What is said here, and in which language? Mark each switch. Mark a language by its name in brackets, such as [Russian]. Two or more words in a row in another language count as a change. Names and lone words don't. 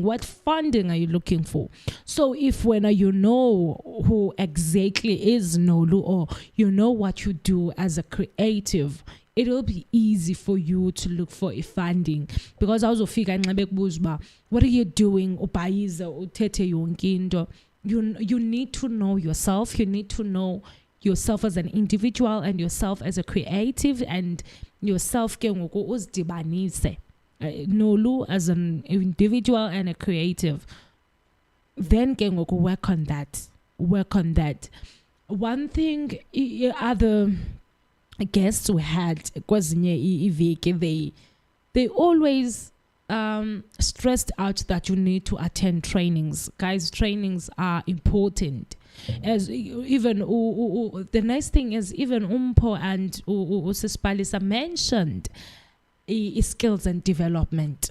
[English] What funding are you looking for? So if when you know who exactly is Nolu, or you know what you do as a creative, it will be easy for you to look for a funding. Because I also figure, what are you doing? You need to know yourself. You need to know yourself as an individual and yourself as a creative, and yourself [Xhosa] ke ngoku uzidibanise. [English] Nolu as an individual and a creative. Then [Xhosa] ke ngoku [English] work on that. One thing other guests we had [Xhosa] kwezinye iveki, [English] they always stressed out that you need to attend trainings. Guys, trainings are important. As even the nice thing is, even Umpo and Sispalisa mentioned skills and development.